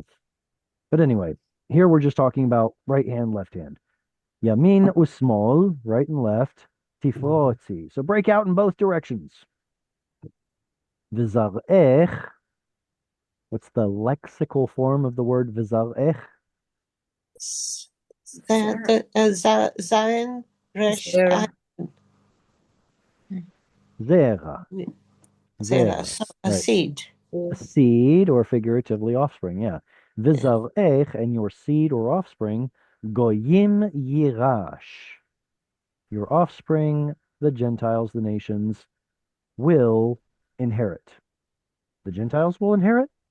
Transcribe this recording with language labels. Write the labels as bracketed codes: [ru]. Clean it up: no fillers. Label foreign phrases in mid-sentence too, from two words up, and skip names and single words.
[en] But anyway, here we're just talking about right hand, left hand. [he] ימין ושמאול, [en] right and left. [he] Tifrotzi. [en] So break out in both directions. [he] Vizarech. [en] What's the lexical form of the word vizarech? [he] זין, ריש, Zera. Zera. Zera, Zera. [en] a Right. seed. A seed, or figuratively offspring. Yeah. Vizarech, and your seed or offspring. [he] גוים יירש. [en] Your offspring, the Gentiles, the nations, will inherit. The Gentiles will inherit?